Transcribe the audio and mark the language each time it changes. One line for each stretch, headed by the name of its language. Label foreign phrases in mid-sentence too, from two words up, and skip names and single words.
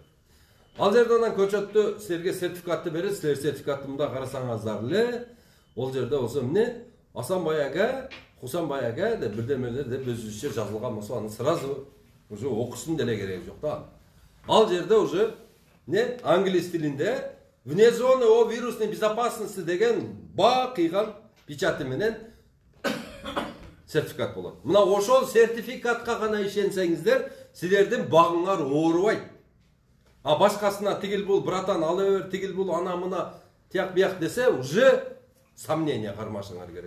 Kyrgyz: Ал жерден анан көчөттү силерге сертификатты берет, силер сертификатты мында карасаңыздар эле, ол жерде болсо эмне Асанбай ага, Хусанбай ага деп бирдемелер деп өзүбүзчө жазылган болсо, аны
Russian: сразу уже
Kyrgyz: окуштун деле кереги жок да. Ал жерде
Russian: уже не
Kyrgyz: англис тилинде
Russian: вне зоны о вирусной безопасности
Kyrgyz: деген ба кыйган печаты менен сертификат болот. Мына ошол сертификатка гана ишенсеңиздер, силердин багыңар оорубайт. А башкасына тигил бул братан ала бер, тигил бул ана мына тияк бияк десе,
Russian: уже сомнение
Kyrgyz: кармашыңар керек.